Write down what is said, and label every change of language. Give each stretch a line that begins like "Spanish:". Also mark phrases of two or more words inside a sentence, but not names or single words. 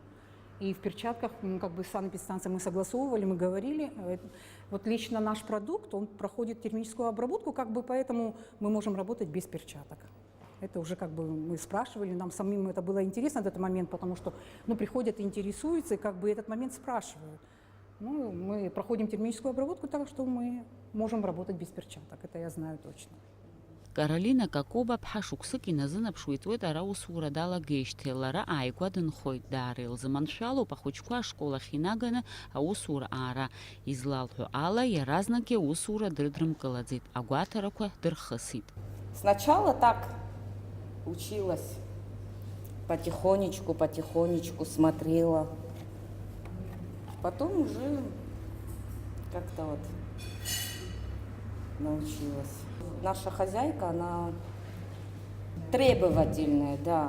Russian: И в перчатках, как бы с санэпидстанцией мы согласовывали, мы говорили, вот лично наш продукт, он проходит термическую обработку, как бы поэтому мы можем работать без перчаток. Это уже как бы мы спрашивали, нам самим это было интересно, этот момент, потому что приходят и интересуются, и как бы этот момент спрашивают. Мы проходим термическую обработку, так что мы можем работать без перчаток, это я знаю точно.
Abkhazian: Каролина Кокоба бҳашықәсык иназынаԥшуеит ара усура далагеижьҭеи лара ааигәа дынхоит даара илзыманшәалоуп ахәыҷқәа ашкол ахь инаганы аусура аара. Излалҳәо ала иаразнак аусура дрыдрымкылаӡеит, агәаҭарақәа дырхысит.
Russian: Сначала так училась, потихонечку смотрела. Потом уже как-то вот научилась. Наша хозяйка, она требовательная, да.